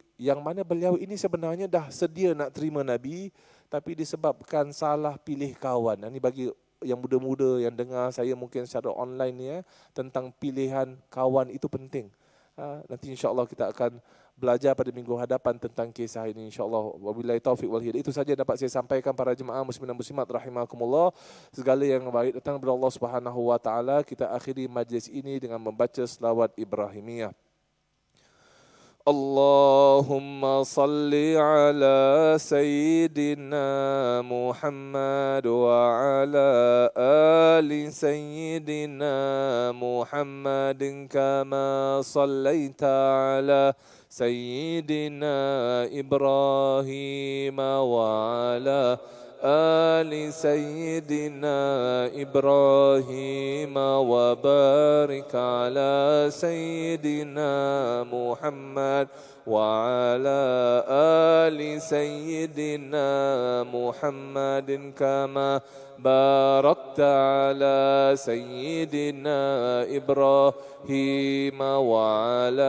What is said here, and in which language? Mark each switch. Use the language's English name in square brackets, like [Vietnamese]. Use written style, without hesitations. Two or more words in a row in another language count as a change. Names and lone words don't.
[Malay] Yang mana beliau ini sebenarnya dah sedia nak terima Nabi, tapi disebabkan salah pilih kawan. Ini bagi yang muda-muda yang dengar saya mungkin secara online ni, tentang pilihan kawan itu penting. Nanti insya-Allah kita akan belajar pada minggu hadapan tentang kisah ini, insya-Allah. [Arabic] وبالله التوفيق والهداية. [Malay] Itu saja dapat saya sampaikan para jemaah muslimin dan muslimat rahimakumullah. Segala yang baik datang dari Allah [Arabic] سبحانه وتعالى. [Malay] Kita akhiri majlis ini dengan membaca selawat Ibrahimiyah. [Arabic] اللهم صل على سيدنا محمد وعلى آل سيدنا محمد كما صليت على سيدنا إبراهيم وعلى آل سيدنا إبراهيم وبارك على سيدنا محمد وعلى آل سيدنا محمد كما باركت على سيدنا إبراهيم وعلى